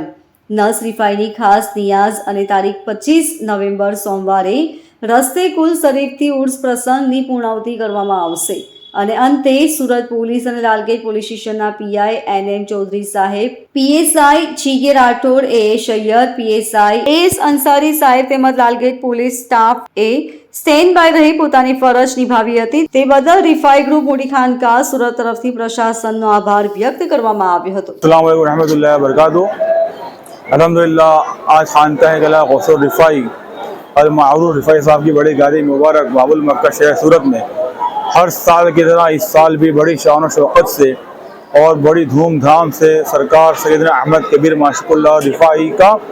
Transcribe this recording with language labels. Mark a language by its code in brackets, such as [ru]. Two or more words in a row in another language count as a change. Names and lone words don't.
[gu] નસ રીફાઈની ખાસ નિયાઝ અને તારીખ 25 નવેમ્બર સોમવારે રસ્તે કુલ શરીફથી ઉર્સ પ્રસંગની પૂર્ણાહુતિ કરવામાં આવશે અને અંતે સુરત પોલીસ અને લાલગેટ [en] police station [gu] પીઆઈ એનએમ ચૌધરી સાહેબ, પીએસઆઈ જીકે રાઠોડ, એ સૈયદ, પીએસઆઈ એસ અંસારી સાહેબ તેમજ લાલગેટ [en] police staff [gu] એ [en] stand by [gu] રહી પોતાની ફરજ નિભાવી હતી. તે બદલ રીફાઈ ગ્રુપ મોટી ખાનકાહ સુરત તરફથી પ્રશાસનનો આભાર વ્યક્ત કરવામાં આવ્યો હતો. [ar] السلام عليكم ورحمة الله وبركاته. [hi] अल्हम्दुलिल्लाह आज खानकाह कला गौस रिफाई और मारूफ रिफाई साहब की बड़ी गादी मुबारक बाबुल मक्का शहर सूरत में हर साल की तरह इस साल भी बड़ी शान और शौकत से और बड़ी धूमधाम से सरकार सैयदना अहमद कबीर माशकुल्लाह रिफाई का